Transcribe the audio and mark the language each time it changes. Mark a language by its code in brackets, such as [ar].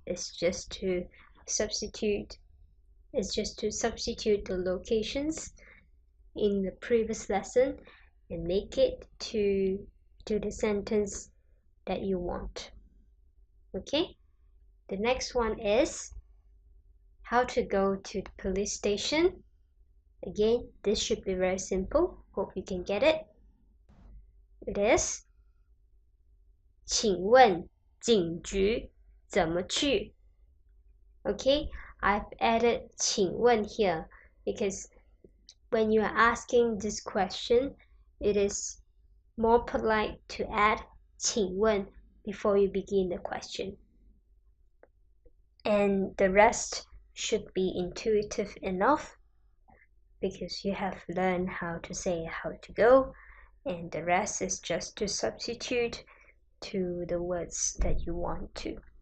[en] It's just to substitute the locations in the previous lesson and make it to the sentence that you want. Okay, the next one is how to go to the police station. Again, this should be very simple. Hope you can get it. It is [zh] 请问警局怎么去? [en] Okay, I've added 请问 here because when you are asking this question, it is more polite to add 请问 before you begin the question. And the rest should be intuitive enough because you have learned how to say how to go, and the rest is just to substitute to the words that you want to.